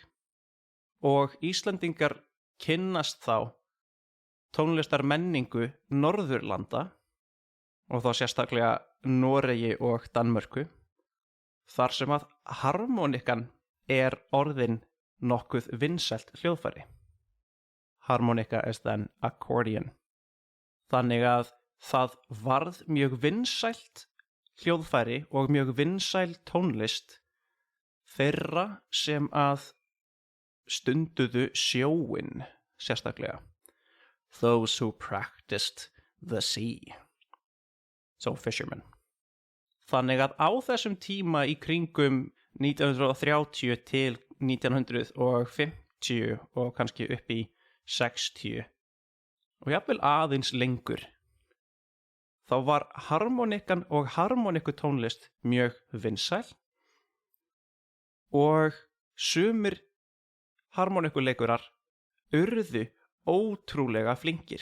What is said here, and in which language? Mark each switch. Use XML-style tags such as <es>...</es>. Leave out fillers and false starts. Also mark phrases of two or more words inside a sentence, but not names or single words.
<is>Og Íslendingar kynnast þá tónlistarmenningu Norðurlanda og þá sérstaklega Noregi og Danmörku, þar sem að harmonikan er orðin nokkuð vinsælt hljóðfæri.</is> <en>Harmonica is then accordion.</en> <is>Þannig að það varð mjög vinsælt hljóðfæri og mjög vinsæl tónlist þeirra sem að stunduðu sjóinn sérstaklega.</is> <en>Those who practiced the sea. So fishermen.</en> <is>Þannig að á þessum tíma í kringum 1930 til 1950 og kannski upp í 60 og jafnvel aðeins lengur, þá var harmonikan og harmonikutónlist mjög vinsæl og sumir harmonikuleikurar urðu ótrúlega flinkir.</is>